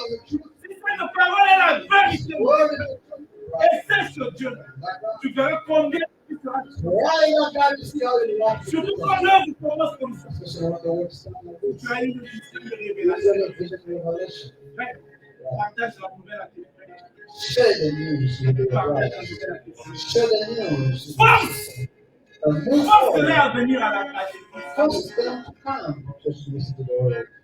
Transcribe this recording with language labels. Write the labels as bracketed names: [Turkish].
[French] Si cette parole est la vérité, et c'est ce Dieu, tu verras combien tu seras. Surtout quand l'œuvre commence comme ça. Tu as une vision de révélation. Partage la nouvelle à tes frères. [English] Share the news with your brothers. Share the news. [French] Force-les à venir à la pratique. [English] Force them to come just to listen to the word.